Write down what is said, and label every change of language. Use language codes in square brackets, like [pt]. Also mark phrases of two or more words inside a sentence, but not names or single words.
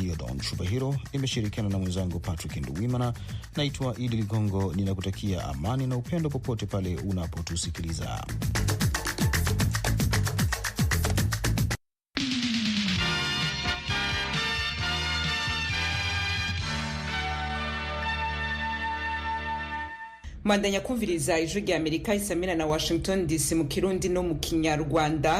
[sw] Diodon Shubahiro, nimeshirikiana na mwenzangu Patrick Nduwimana. Naitwa Idi Ligongo, ninakutakia amani na upendo popote pale unapotusikiliza. [rn] Mandanya kumviriza ijwi rya Amerika isamira na Washington DC mu Kirundi no mu Kinyarwanda.